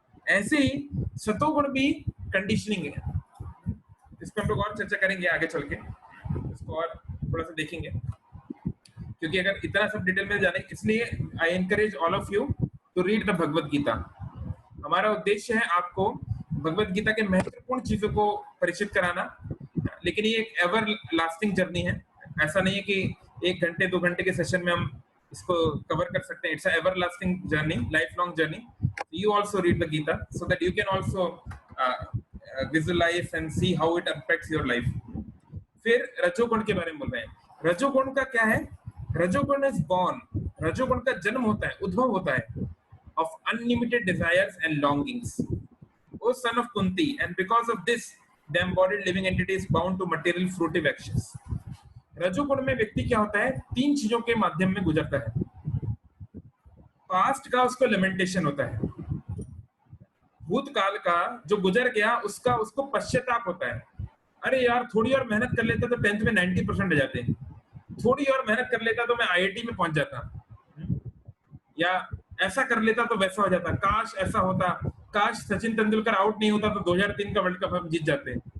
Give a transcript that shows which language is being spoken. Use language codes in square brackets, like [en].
[hi] ऐसे ही सत्वगुण भी कंडीशनिंग है, इस पर हम लोग और चर्चा करेंगे आगे चल के, इसको और थोड़ा सा देखेंगे, क्योंकि अगर इतना सब डिटेल में जाने, इसलिए [en] I encourage all of you to read the Bhagavad Gita. [hi] हमारा उद्देश्य है आपको भगवत गीता के महत्वपूर्ण चीजों को परिचित कराना, लेकिन ये एक एवर लास्टिंग जर्नी है। ऐसा नहीं है कि 1 घंटे 2 घंटे के सेशन में हम इसको कवर कर सकते हैं. [en] It's a everlasting journey, life long journey. You also read the Gita so that you can also visualize and see how it affects your life. [hi] फिर रजोगुण के बारे में बोल रहे हैं. रजोगुण का क्या है? रजोगुण [en] Is born. [hi] रजोगुण का जन्म होता है, उद्भव होता है [en] of unlimited desires and longings. O son of Kunti, and because of this, the embodied living entity is bound to material fruitive actions. [hi] रजोगुण में व्यक्ति क्या होता है? तीन चीजों के माध्यम में गुजरता है. पास्ट का उसको लेमेंटेशन होता है, भूतकाल का जो गुजर गया उसका उसको पश्चाताप होता है. अरे यार थोड़ी और मेहनत कर लेता तो 10th में 90% आ जाते हैं, थोड़ी और मेहनत कर लेता तो मैं IIT में पहुंच जाता, या ऐसा कर लेता तो वैसा हो जाता, काश ऐसा होता, काश सचिन तेंदुलकर आउट नहीं होता तो 2003 का वर्ल्ड कप हम जीत जाते.